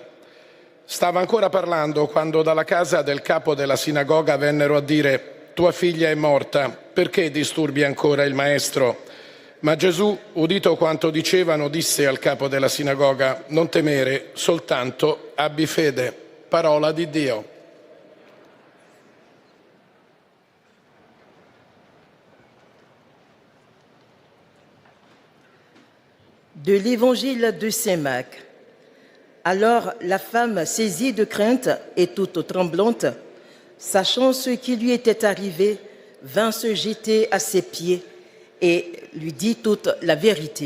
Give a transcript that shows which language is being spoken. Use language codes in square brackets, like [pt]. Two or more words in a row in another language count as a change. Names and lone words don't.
[it] Stava ancora parlando quando dalla casa del capo della sinagoga vennero a dire: «Tua figlia è morta, perché disturbi ancora il maestro?» Ma Gesù, udito quanto dicevano, disse al capo della sinagoga: «Non temere, soltanto abbi fede». Parola di Dio. [fr] De l'Évangile de Saint Marc. Alors la femme, saisie de crainte et toute tremblante, sachant ce qui lui était arrivé, vint se jeter à ses pieds et lui dit toute la vérité.